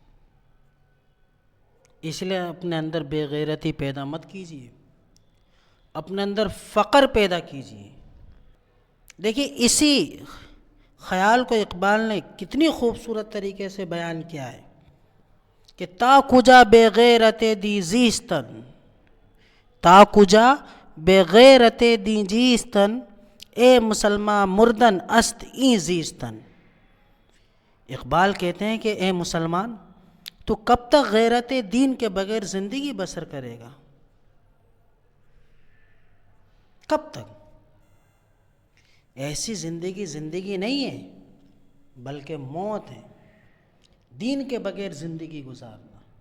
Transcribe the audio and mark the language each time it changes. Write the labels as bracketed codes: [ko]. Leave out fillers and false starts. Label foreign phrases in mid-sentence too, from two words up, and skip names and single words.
[ur] اس لیے اپنے اندر بے غیرتی پیدا مت کیجیے، اپنے اندر فقر پیدا کیجیے۔ دیکھیے اسی خیال کو اقبال نے کتنی خوبصورت طریقے سے بیان کیا ہے کہ [fa] تا کجا بے غیرت دی زیستن، تا کجا بے غیرت دی زیستن، اے مسلمان مردن است این زیستن۔ [ur] اقبال کہتے ہیں کہ اے مسلمان، تو کب تک غیرت دین کے بغیر زندگی بسر کرے گا؟ کب تک؟ ایسی زندگی نہیں ہے، بلکہ موت ہے، دین کے بغیر زندگی گزارنا۔